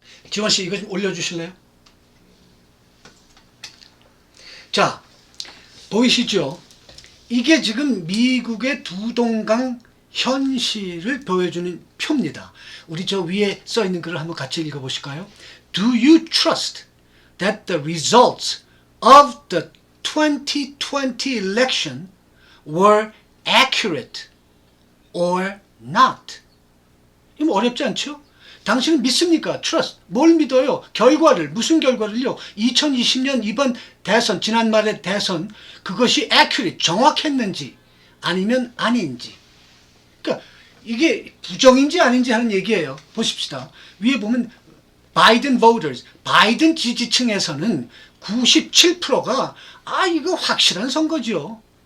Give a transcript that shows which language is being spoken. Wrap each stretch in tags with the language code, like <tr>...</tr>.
<ko>지원씨 이거 좀 올려주실래요? 자, 보이시죠? 이게 지금 미국의 두동강 현실을 보여주는 표입니다. 우리 저 위에 써있는 글을 한번 같이 읽어보실까요?</ko> <en>Do you trust that the results of the 2020 election were accurate or not?</en> <ko>이거 어렵지 않죠? 당신은 믿습니까? 트러스트. 뭘 믿어요? 결과를. 무슨 결과를요? 2020년 이번 대선, 지난말의 대선, 그것이 accurate, 정확했는지 아니면 아닌지. 그러니까 이게 부정인지 아닌지 하는 얘기예요. 보십시다. 위에 보면 바이든 voters, 바이든 지지층에서는 97%가 이거 확실한 선거죠.</ko>